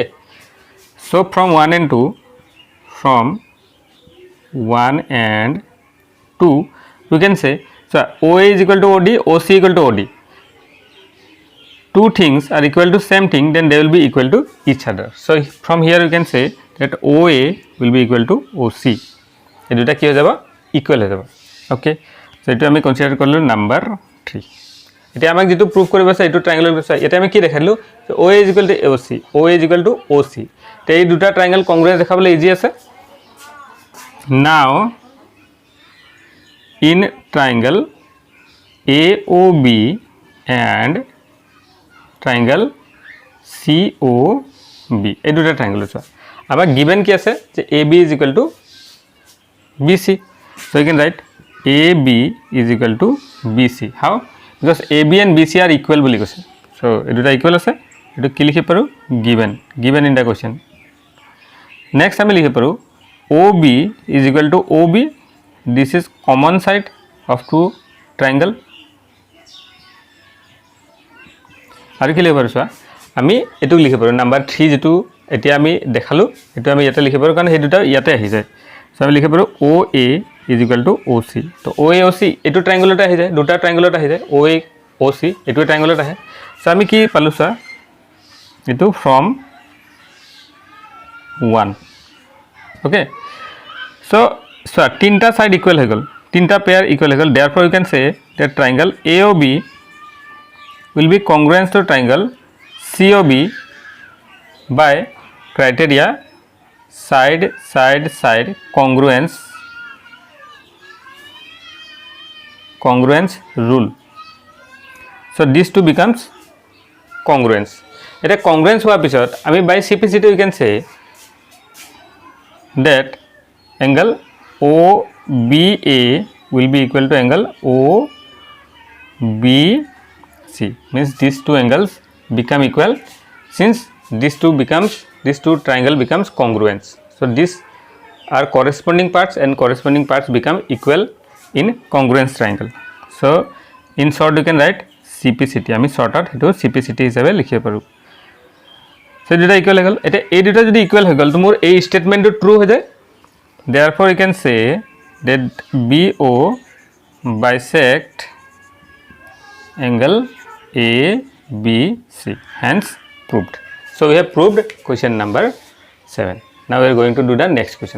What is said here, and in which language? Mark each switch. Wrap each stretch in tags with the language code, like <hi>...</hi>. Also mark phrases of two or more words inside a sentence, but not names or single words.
<en>So from 1 and 2, from 1 and 2, we can say, so OA is equal to OD, OC equal to OD. Two things are equal to same thing, then they will be equal to each other. So from here you can say that OA will be equal to OC.</en> <as>এই দুটা কি হৈ যাব? ইকুৱেল হৈ যাব।</as> <en>OK, so</en> <as>এইটো আমি কনসিডাৰ কৰিলোঁ নাম্বাৰ 3। এতিয়া আমাক যেটো প্ৰুফ কৰিব আছে এইটো ট্ৰায়াঙ্গেলৰ বিষয়ে এতিয়া আমি কি দেখাইলো?</as> <en>OA is equal to OC, OA is equal to OC।</en> <as>তে এই দুটা</as> <en>triangle congruent</en> <as>দেখাবলৈ ইজি আছে।</as> <en>Now in triangle AOB and triangle COB,</en> <as>এই দুটা ট্রায়াঙ্গল আছে।</as> <en>আবার গিভেন</en> <as>কি আছে যে</as> <en>AB is equal to BC, so you can write AB is equal to BC. How? Because AB and BC are equal</en> <as>বুলি কৈছে,</as> <en>so</en> <as>এই দুটা ইকুৱেল আছে। এটো কি লিখি পাৰো?</as> <en>given in the question. Next</en> <as>আমি লিখি পাৰো</as> <en>OB is equal to OB. This is common side of two triangle.</en> <as>আৰু কি লিখিব পাৰো? আমি এটো লিখিব পাৰো নাম্বাৰ 3 যেটো এতিয়া আমি দেখালো, এটো আমি ইয়াতে লিখিব পাৰো কাৰণ এই দুটা ইয়াতে আহি যায়। সো আমি লিখিব পাৰো</as> <en>OA is equal to OC.</en> <as>তো OA OC এটো ট্রায়াঙ্গেলতে আহি যায়, দুটা ট্রায়াঙ্গেলতে আহি যায়। OA OC এটো ট্রায়াঙ্গেলতে আহে। সো আমি কি পালো? এটো from 1। ওকে, সো তিনটা</as> <en>side equal</en> <as>হৈ গ'ল, তিনটা</as> <en>pair equal</en> <as>হৈ গ'ল।</as> <en>therefore you can say that triangle AOB will be congruent to triangle COB by criteria side congruence rule. So these two becomes congruence. এটা congruence</en> <as>হোৱাৰ পিছত আমি</as> <en>by CPCT we can say that angle OBA will be equal to angle OBC, means these two angles become equal since these two triangle becomes congruent. So these are corresponding parts and corresponding parts become equal in congruence triangle. So in short you can write CPCT.</en> <as>আমি শর্টকাট হেতু CPCT হিসাবে লিখিব পাৰো। সো দুটা ইকুৱেল হৈ গ'ল। এটা এই দুটা যদি ইকুৱেল হৈ গ'ল তো মোৰ এই স্টেটমেন্টটো ট্ৰু হৈ যায়।</as> <en>therefore you can say that BO bisect angle ABC, hence proved. So we have proved question number 7. Now we are going to do the next question.</en>